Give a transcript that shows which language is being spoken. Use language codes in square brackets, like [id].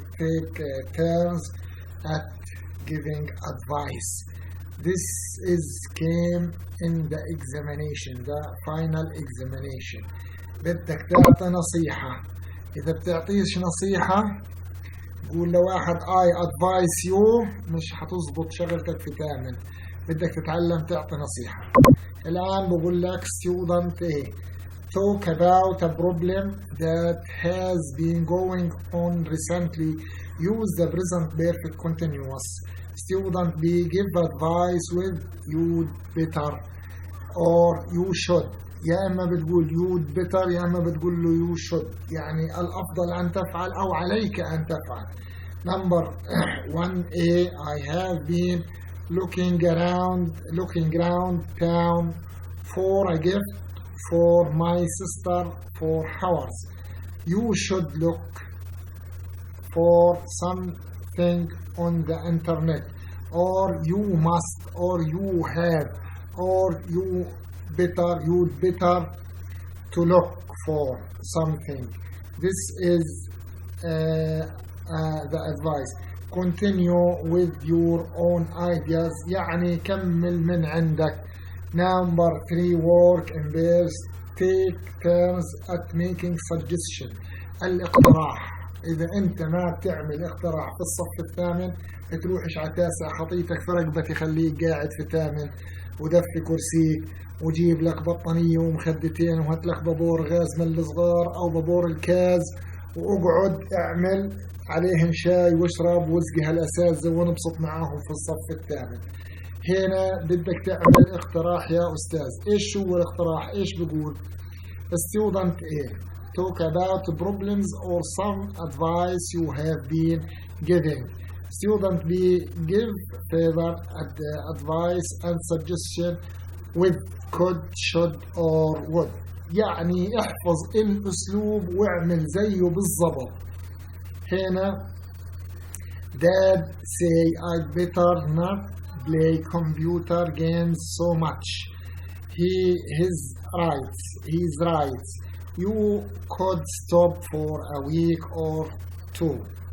[en] Take turns at giving advice. This came in the examination, the final examination. [ar] بدك تعطي نصيحة. إذا بتعطيش نصيحة قول لواحد [en] I advise you [ar] مش هتظبط شغلتك في ثامن. بدك تتعلم تعطي نصيحة. الآن بقول لك [en] student talk about a problem that has been going on recently. Use the present perfect continuous. Student B, give advice with you'd better or you should. [ar] يا إما بتقول [en] you'd better [ar] يا إما بتقول له [en] you should. [ar] يعني الأفضل أن تفعل أو عليك أن تفعل. [en] Number 1A, I have been looking around town for a gift for my sister for hours. You should look for something on the internet, or you must, or you have, or you'd better to look for something. This is the advice. Continue with your own ideas. [ar] يعني كمل من عندك. [en] Number 3, work in pairs. Take turns at making suggestion. [ar] الاقتراح. إذا أنت ما بتعمل اقتراح في الصف الثامن تروحش على التاسع خطيتك في رقبتي خليك قاعد في الثامن ودفي كرسيك وجيب لك بطانية ومخدتين وهات لك بابور غاز من الصغار أو بابور الكاز واقعد اعمل عليهم شاي واشرب واسقي هالأساتذة ونبسط معاهم في الصف الثامن. هنا بدك تعمل اقتراح يا أستاذ. إيش هو الاقتراح؟ إيش بقول؟ [en] student A, talk about problems or some advice you have been giving. Student B, give further advice and suggestion with could, should or would. [ar] يعني احفظ الأسلوب واعمل زيه بالضبط. [en] هنا Dad say I'd better not play computer games so much. He's right. You could stop for a week or 2.